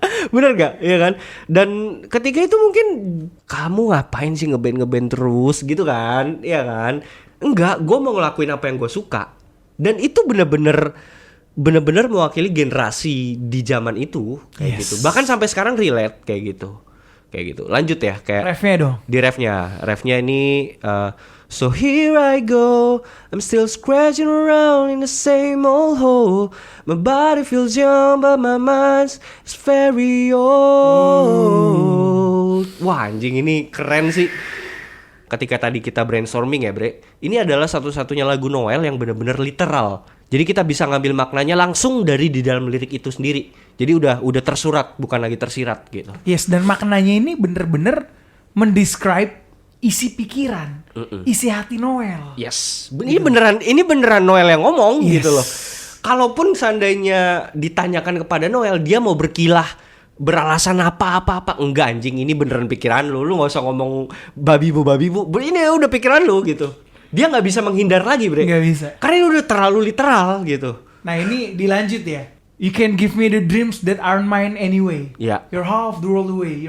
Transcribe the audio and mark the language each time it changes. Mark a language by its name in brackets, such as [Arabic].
[Indonesian] Bener gak? Iya kan? Dan ketika itu mungkin kamu ngapain sih ngeband terus gitu kan? Iya kan? Enggak, gue mau ngelakuin apa yang gue suka. Dan itu bener-bener mewakili generasi di zaman itu kayak gitu. Bahkan sampai sekarang relate kayak gitu. Lanjut ya, kayak Refnya dong. di refnya ini [English] so here I go, I'm still scratching around in the same old hole. My body feels young but my mind's very old. [Indonesian] Wah anjing, ini keren sih. Ketika tadi kita brainstorming ya Bre, ini adalah satu-satunya lagu Noel yang benar-benar literal. Jadi kita bisa ngambil maknanya langsung dari di dalam lirik itu sendiri. Jadi udah tersurat, bukan lagi tersirat gitu. Yes, dan maknanya ini bener-bener mendescribe isi pikiran, isi hati Noel. Yes, ini beneran Noel yang ngomong gitu loh. Kalaupun seandainya ditanyakan kepada Noel, dia mau berkilah, beralasan apa, enggak anjing, ini beneran pikiran lu nggak usah ngomong babi bu, ini udah pikiran lu gitu. Dia nggak bisa menghindar lagi, Bre. Nggak bisa. Karena ini udah terlalu literal gitu. Nah ini dilanjut ya. [English] You can give me the dreams that aren't mine anyway. [Indonesian] Ya. [English] You're half the world away.